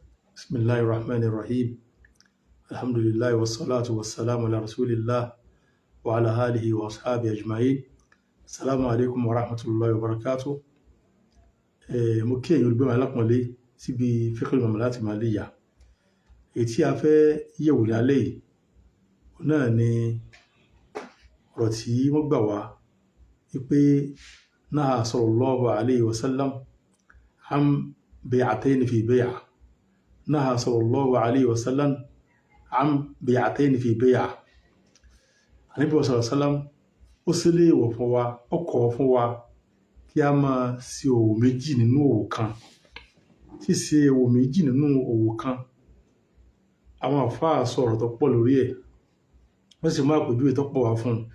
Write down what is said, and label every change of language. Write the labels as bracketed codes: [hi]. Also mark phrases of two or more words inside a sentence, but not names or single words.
[ar] بسم الله الرحمن الرحيم. الحمد لله والصلاة والسلام على رسول الله وعلى آله وأصحابه أجمعين. السلام عليكم ورحمة الله وبركاته. [yo] Mo kí ẹ̀yin olùgbé wa lápọ̀nlé síbi Fiqhul Muamalat Maliyya. Èyí tí a fẹ́ yẹ̀wò ní alẹ́ yìí náà ni ọ̀rọ̀ tí wọ́n gbà wá wípé [ar] نهى صلى الله عليه وسلم عن بيعتين في بيعة. نهى صلى الله عليه وسلم عن بيعتين في بيعة. [yo] Ànábì [ar] صلى الله عليه وسلم [yo] ó sílé ìwọ̀ fún wa, ó kọ̀ fún wa kí a máa ṣe òwò méjì nínú òwò kan. Ṣíṣe òwò méjì nínú òwò kan, àwọn àfáà sọ̀rọ̀ tó pọ̀ lórí ẹ̀, wọ́n sì mú àpèjúwe tó pọ̀ wá fún un.